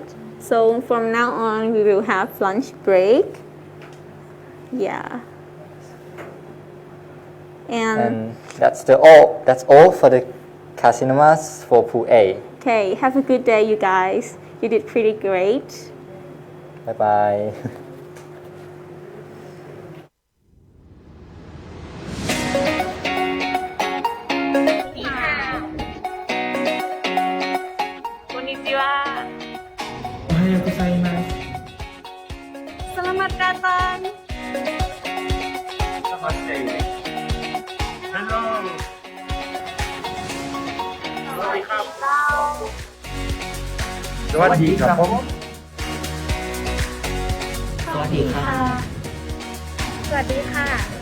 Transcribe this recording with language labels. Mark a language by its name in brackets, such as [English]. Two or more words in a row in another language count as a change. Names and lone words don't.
[English] So from now on, we will have lunch break. Yeah. And that's all for the casinos for Pool A. Okay, have a good day, you guys. You did pretty great. Bye bye. [Japanese] こんにちは。おはようございます。 [Indonesian] Selamat datang. [English] Hello [Thai] สวัสดีครับ สวัสดีครับผม สวัสดีค่ะ สวัสดีค่ะ